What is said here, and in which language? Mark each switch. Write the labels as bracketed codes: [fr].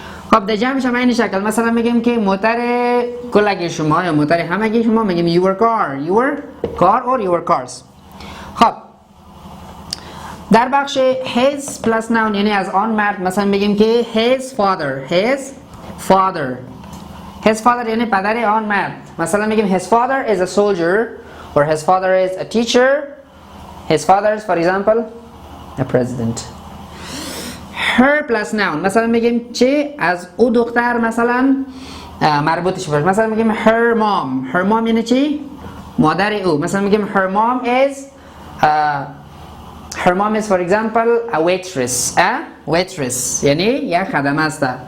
[fa] خب در جمعش هم این شکل مثلا میگیم که موتر کلگی شما یا موتر همگی شما میگیم [en] your car or your cars. [fa] خب در بخش his plus noun یعنی از آن مرد مثلا میگیم که his father یعنی پدر آن مرد. مثلا میگیم [en] his father is a soldier or his father is a teacher. His father is for example a president. [fa] her plus noun مثلا میگیم چی؟ از او دختر مثلا مربوطش باشه. مثلا میگیم her mom یعنی چی؟ مادر او. مثلا میگیم [en] her mom is for example a waitress [fa] یعنی یک خدمه است.